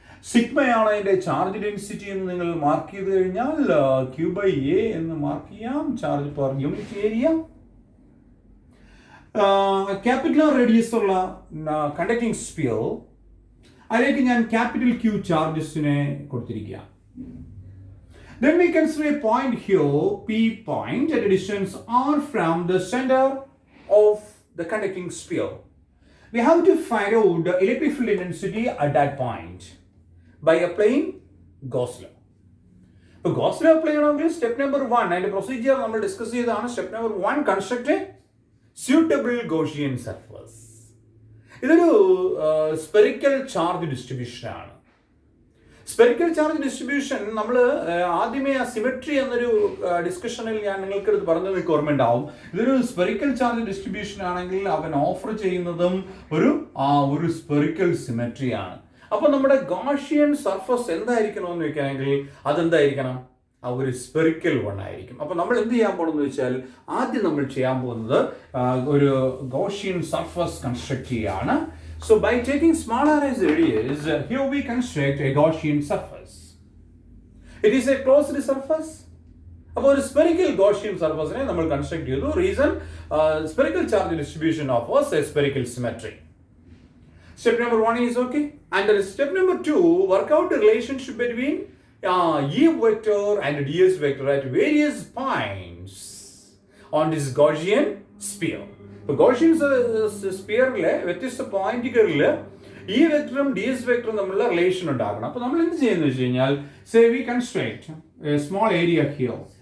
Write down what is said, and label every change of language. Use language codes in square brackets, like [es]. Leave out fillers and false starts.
[ml] സിഗ്മയാണ് അതിന്റെ charge density എന്ന് നിങ്ങൾ മാർക്ക് ചെയ്ത് കഴിഞ്ഞാൽ Q/A എന്ന് മാർക്ക് ചെയ്യാം, charge per unit area. Capital radius ഉള്ള കണ്ടക്ടിങ് സ്പിയർ, അതിലേക്ക് ഞാൻ capital Q ചാർജസിനെ കൊടുത്തിരിക്കുക. [en] Then we consider a point here, P point, at a distance R from the center of the conducting sphere. We have to find out the electric field intensity at that point by applying Gauss law. [ml] So Gauss law apply ചെയ്യണമെങ്കിൽ step number 1 അതിന്റെ procedure നമ്മൾ discuss ചെയ്തതാണ്. [en] Step number 1, construct a suitable Gaussian surface. [ml] ഇതൊരു spherical charge distribution ആണ്. Spherical charge distribution നമ്മൾ ആദ്യമേ ആ symmetry എന്നൊരു ഡിസ്കഷനിൽ ഞാൻ നിങ്ങൾക്ക് പറഞ്ഞത് നിങ്ങൾക്ക് ഓർമ്മയുണ്ടാവും. ഇതൊരു സ്പെറിക്കൽ ചാർജ് ഡിസ്ട്രിബ്യൂഷൻ ആണെങ്കിൽ അവൻ ഓഫർ ചെയ്യുന്നതും ഒരു സ്പെറിക്കൽ സിമെട്രി ആണ്. അപ്പൊ നമ്മുടെ ഗോഷ്യൻ സർഫസ് എന്തായിരിക്കണമെന്ന് വെക്കുകയാണെങ്കിൽ അതെന്തായിരിക്കണം, ഒരു സ്പെറിക്കൽ വൺ ആയിരിക്കും. അപ്പൊ നമ്മൾ എന്ത് ചെയ്യാൻ പോകുന്നത് വെച്ചാൽ ആദ്യം നമ്മൾ ചെയ്യാൻ പോകുന്നത് ഒരു ഗോഷ്യൻ സർഫസ് കൺസ്ട്രക്ട് ചെയ്യാണ്. [en] So by taking smaller as radius, here we construct a Gaussian surface. It is a closed surface. [ml] അപ്പോൾ ഒരു സ്പെറിക്കൽ ഗോഷ്യൻ സർഫസിനെ നമ്മൾ കൺസ്ട്രക്ട് ചെയ്തു. [en] Reason, spherical charge distribution offers a spherical symmetry. Step number 1 is okay. And step number 2, work out the relationship between E vector and ds vector at various points on this Gaussian sphere. [ml] ഇപ്പോൾ Gaussian സ്പിയറിലെ വ്യത്യസ്ത പോയിന്റുകളിൽ ഈ വെക്ടറും D S വെക്ടറും തമ്മിലുള്ള relation ഉണ്ടാക്കണം. അപ്പോൾ നമ്മൾ എന്ത് ചെയ്യുന്നത് വെച്ച് കഴിഞ്ഞാൽ, [en] Say we construct a small area here.